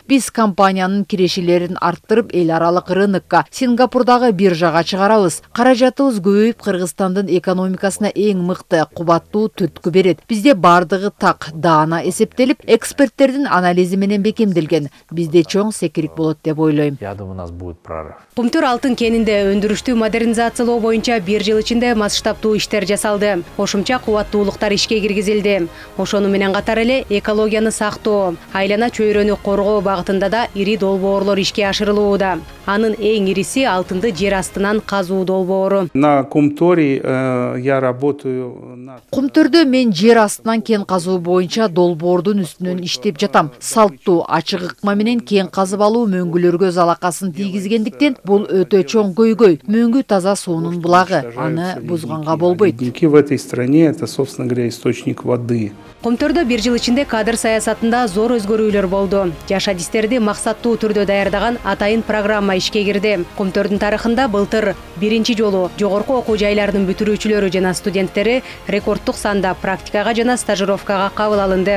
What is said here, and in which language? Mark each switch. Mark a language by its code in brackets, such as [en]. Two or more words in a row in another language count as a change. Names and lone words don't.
[ky] Биз компаниянын кирешелерин арттырып, эл аралык рынокко, Сингапурдагы биржага чыгарабыз. Каражатыбыз көбөйүп, Кыргызстандын экономикасына эң мыкты, кубаттуу түрткү берет. Бизде бардыгы так, даана эсептелип, эксперттердин анализи менен бекемделген. Бизде чоң секирик болот деп ойлойм. [ru] Я думаю, у нас будет прорыв. [ky] Кумтөр алтын кенинде өндүрүштү модернизациялоо боюнча 1 жыл ичинде масштабтуу иштер жасалды. Кошумча кубаттуулуктар ишке киргизилди. Ошону менен катар эле экологияны сактоо, айлана чөйрөнү коргоо багытында да ири долбоорлор ишке ашырылууда. Анын эң ириси алтынды жер астынан казуу долбоору. [ru] На Кумторе я работаю. [ky] Кумтөрдө мен жер астынан кен казуу боюнча долбоордун үстүнөн иштеп жатам. Салттуу, ачык ыкма менен кен казып алуу мөңгүлөргө залакасын тийгизгендиктен бул өтө чоң көйгөй. Мөңгү таза суунун булагы, аны бузганга болбойт. [ru] В этой стране это, собственно говоря, источник воды. [ky] Кумтөрдө 1 жыл ичинде кадр саясатында зор өзгөрүүлөр болду. Жаш адистерди максаттуу түрдө даярдаган атайын программа ишке кирди. Кумтөрдүн тарыхында былтыр 1 жолу жогорку окуу жайларынын бүтүрүүчүлөрү жана студенттери рекордтук санда практикага жана стажировкага кабыл алынды.